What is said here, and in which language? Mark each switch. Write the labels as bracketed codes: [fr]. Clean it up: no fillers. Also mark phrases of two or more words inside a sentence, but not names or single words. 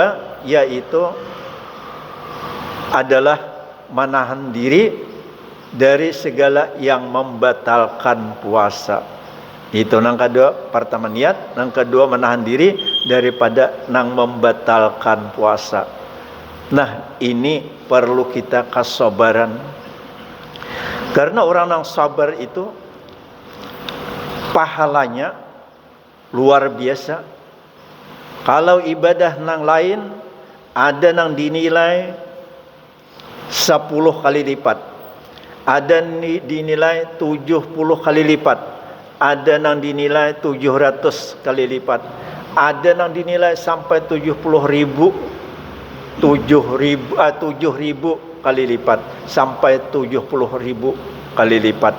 [id] Yang kedua yaitu adalah menahan diri dari segala yang membatalkan puasa. [bjn] Itu nang kedua, pertama niat, nang kedua menahan diri daripada nang membatalkan puasa. [id] Nah, ini perlu kita kesabaran. Karena orang yang sabar itu pahalanya luar biasa. [bjn] Kalau ibadah nang lain ada nang dinilai 10 kali lipat, ada dinilai 70 kali lipat, ada nang dinilai 700 kali lipat, ada nang dinilai sampai 70.000 kali lipat, sampai 70.000 kali lipat.